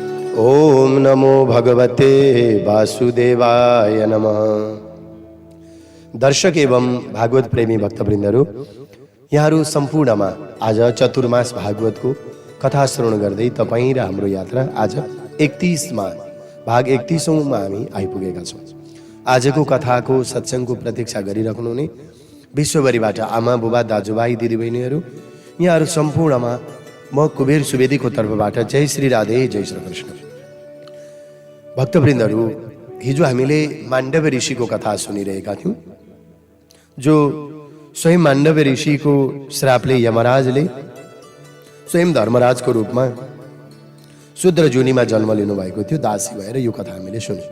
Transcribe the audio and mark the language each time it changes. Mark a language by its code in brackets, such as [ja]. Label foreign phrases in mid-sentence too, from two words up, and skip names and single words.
[sa] ओम नमो भगवते वासुदेवाय नमः। [ne] दर्शक एवं भागवत प्रेमी भक्तवृन्दहरू, यहाँहरू सम्पूर्णमा आज चतुर्मास भागवतको कथा श्रवण गर्दै तपाईँ र हाम्रो यात्रा आज 31मा भाग 31औंमा हामी आइपुगेका छौँ। आजको कथाको सत्सङ्गको प्रतीक्षा गरिराख्नुहुने विश्वभरिबाट आमा बुबा दाजुभाइ दिदीबहिनीहरू, यहाँहरू सम्पूर्णमा म कुबेर सुवेदीको तर्फबाट जय श्री राधे, जय श्री कृष्ण। भक्तवृन्दहरू, हिजो हामीले माण्डव्य ऋषिको कथा सुनिरहेका थियौँ, जो स्वयं माण्डव्य ऋषिको श्रापले यमराजले स्वयं धर्मराजको रूपमा शूद्र जुनीमा जन्म लिनुभएको थियो, दासी भएर। यो कथा हामीले सुन्यौँ।